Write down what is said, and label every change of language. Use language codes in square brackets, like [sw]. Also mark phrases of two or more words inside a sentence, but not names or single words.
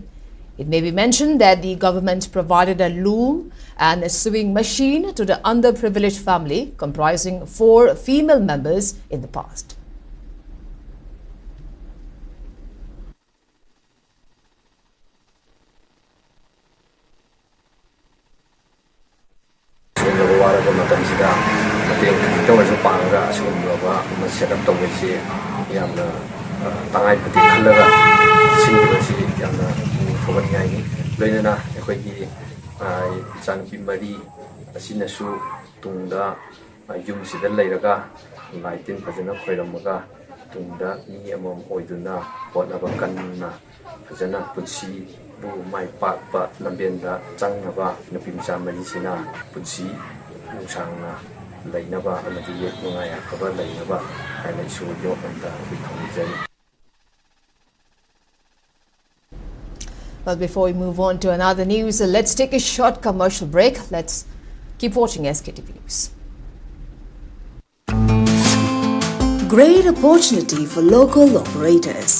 [en] It may be mentioned that the government provided a loom and a sewing machine to the underprivileged family comprising 4 female members in the past. set up [mni] tawisi yamna tangai pati khalaga sinbasi yamna thobani ai loinana ekhoi gi chan pi mari asinasu tungda yum sida leiraga laitin phajana khoiramaga tungda ni amom oiduna hotnaba kanna phajana putsi bu mai pa lambenda changnaba nupi mcha mari sina putsi nungsangna lainaba amadi nungaya khaba lainaba haina isu yo anda bithongijai. [en] Well, before we move on to another news, let's take a short commercial break. Let's keep watching SKTV News. Great opportunity for local operators.